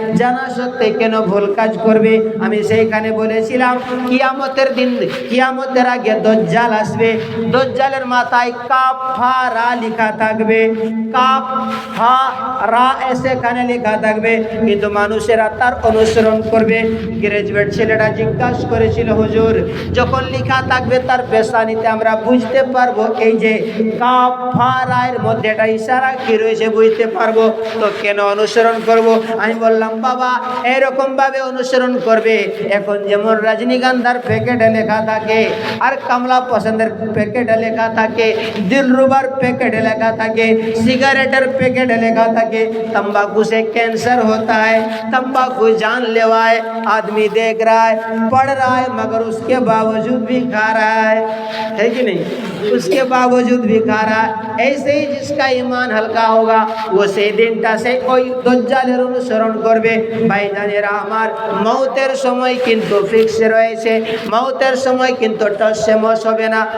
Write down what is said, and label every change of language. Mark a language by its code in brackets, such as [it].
[bn] জানা সত্ত্বেও কেন ভুল কাজ করবে? আমি সেইখানে বলেছিলাম, কিয়ামতের দিন, কিয়ামতের আগে দজ্জাল আসবে, দজ্জালের মাথায় কাফারা লেখা থাকবে, কাফারা সেখানে লেখা থাকবে, কিন্তু মানুষেরা তার অনুসরণ করবে। গ্রাজুয়েট ছেলেটা জিজ্ঞাসা করেছিল, হুজুর যখন লেখা থাকবে তার পেশানিতে আমরা বুঝতে পারবো এই যে কাফারার মধ্যে একটা ইশারা কি রয়েছে, বুঝতে পারবো, তো কেন অনুসরণ করব? আমি বললাম, বাবা এরকম ভাবে অনুসরণ করবে, এখন যেমন রজনীগন্ধার প্যাকেটে লেখা থাকে, [hi] আর কমলা পছন্দের প্যাকেটে লেখা থাকে, दिलरुबार पैकेट लगा था कि सिगरेटर पैकेट लगा था कि तंबाकू से कैंसर होता है, तंबाकू जानलेवा है, आदमी देख रहा है, पढ़ रहा है, मगर उसके बावजूद भी खा रहा है कि नहीं? उसके बावजूद भी खा रहा है। ऐसे ही जिसका ईमान हल्का होगा वो [bn] সেই দিনটা সে ওই দজ্জালের অনুসরণ করবে। ভাইজানেরা আমার, মৌতের সময় কিন্তু ফিক্স রয়েছে, মৌতের সময় কিন্তু টসে মস হবে না।